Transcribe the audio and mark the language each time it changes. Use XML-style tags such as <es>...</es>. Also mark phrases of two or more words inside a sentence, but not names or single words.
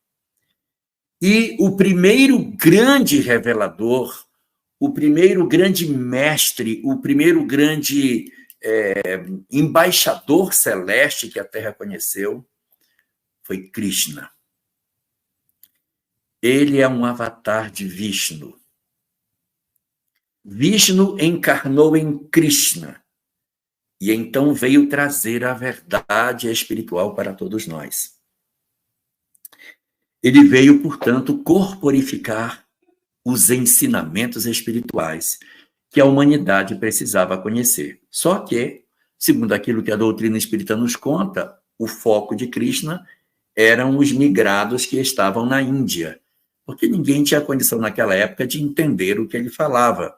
<pt>E o primeiro grande revelador, o primeiro grande mestre, o primeiro grande embaixador celeste que a Terra conheceu foi Krishna. Ele é um avatar de Vishnu. Vishnu encarnou em Krishna e então veio trazer a verdade espiritual para todos nós. Ele veio, portanto, corporificar os ensinamentos espirituais que a humanidade precisava conhecer. Só que, segundo aquilo que a doutrina espírita nos conta, o foco de Krishna eram os migrados que estavam na Índia, porque ninguém tinha condição naquela época de entender o que ele falava.</pt>